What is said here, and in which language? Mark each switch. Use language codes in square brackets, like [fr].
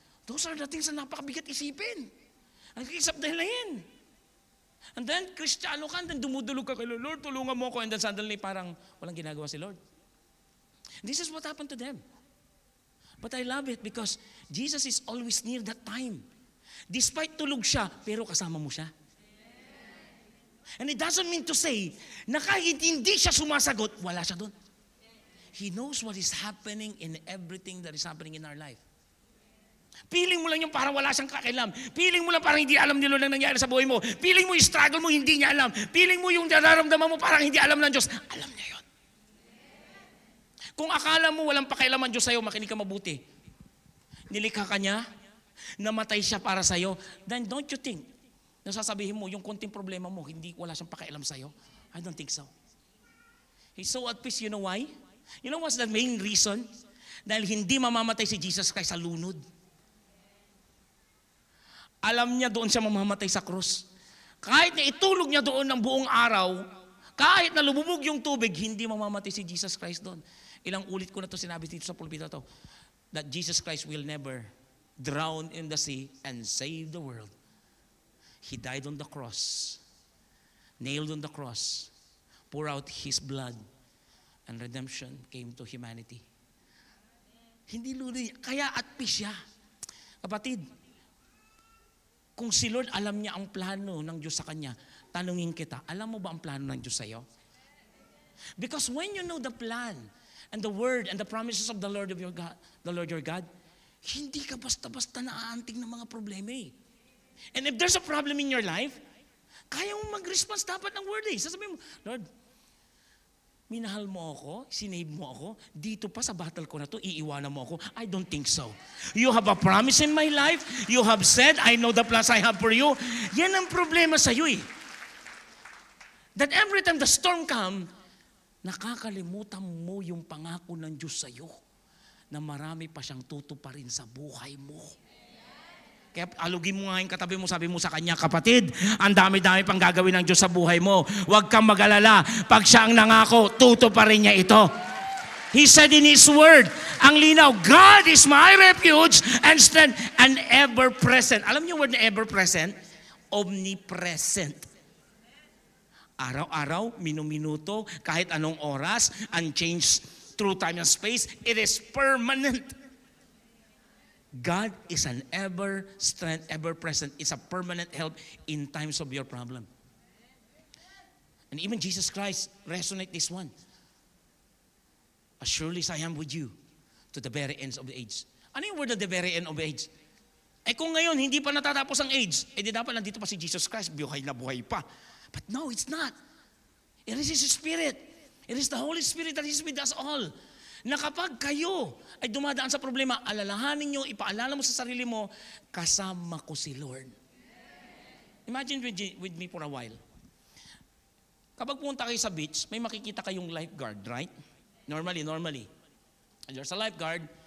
[en] Those are the things [tl] na napakabigat isipin. Ang isip dahilahin. And then, Kristiyano ka, and then dumudulog ka kay Lord, tulungan mo ako, [en] and then suddenly [tl] parang walang ginagawa si Lord. [en] This is what happened to them. But I love it because Jesus is always near that time. [tl] Despite tulog siya, pero kasama mo siya. [en] And it doesn't mean to say [tl] na kahit hindi siya sumasagot, wala siya doon. [en] He knows what is happening in everything that is happening in our life. [tl] Piling mo lang yung parang wala siyang kakialam. Piling mo lang parang hindi alam ni Lord ang nangyari sa buhay mo. Piling mo yung struggle mo, hindi niya alam. Piling mo yung nararamdaman mo, parang hindi alam ng Diyos. Alam niya yun. Kung akala mo walang pakialam ang Diyos sa'yo, makinig ka mabuti. Nilikha ka niya, namatay siya para sa'yo, [en] then don't you think, [tl] nasasabihin mo, yung konting problema mo, wala siyang pakialam sa'yo? [en] I don't think so. He's so at peace, you know why? You know what's the main reason? [tl] Dahil hindi mamamatay si Jesus Christ sa lunod. Alam niya doon siya mamamatay sa krus. Kahit na itulog niya doon ng buong araw, kahit na lumubog yung tubig, hindi mamamatay si Jesus Christ doon. Ilang ulit ko na to sinabi dito sa pulpito to, [en] that Jesus Christ will never drown in the sea and save the world. He died on the cross, nailed on the cross, poured out His blood, and redemption came to humanity. [tl] Hindi luloy. Kaya at peace siya. Kapatid, kung si Lord alam niya ang plano ng Diyos sa kanya, tanungin kita, alam mo ba ang plano ng Diyos sa'yo? [en] Because when you know the plan and the word and the promises of the Lord your God, [tl] hindi ka basta-basta naaantig ng mga problema eh. [en] And if there's a problem in your life, [tl] kaya mo mag-response dapat ng word eh. Sasabihin mo, Lord, minahal mo ako, sinave mo ako, dito pa sa battle ko na to, iiwanan mo ako. [en] I don't think so. You have a promise in my life. You have said, I know the plans I have for you. [tl] Yan ang problema sa'yo eh. [en] That every time the storm come, [tl] nakakalimutan mo yung pangako ng Diyos sa'yo na marami pa siyang tutuparin sa buhay mo. Kaya alugin mo nga yung katabi mo, sabi mo sa kanya, kapatid, ang dami-dami pang gagawin ng Diyos sa buhay mo. Huwag kang mag-alala. Pag siya ang nangako, tutuparin niya ito. [en] He said in His Word, ang linaw, God is my refuge and strength and ever-present. [tl] Alam niyo word na ever-present? Omnipresent. Araw-araw, minuto, kahit anong oras, [en] unchanged through time and space, it is permanent. God is an ever-strength, ever-present. It's a permanent help in times of your problem. And even Jesus Christ resonate this one. As surely as I am with you to the very ends of the age. [tl] Ano yung word na [en] the very end of the age? [tl] Eh kung ngayon, hindi pa natatapos ang age, eh di dapat nandito pa si Jesus Christ, buhay na buhay pa. [en] But no, it's not. It is His Spirit. It is the Holy Spirit that is with us all. [tl] Na kapag kayo ay dumadaan sa problema, alalahanin nyo, ipaalala mo sa sarili mo, kasama ko si Lord. [en] Imagine with me for a while. [tl] Kapag punta kayo sa beach, may makikita kayong lifeguard, right? Normally. [en] And there's a lifeguard.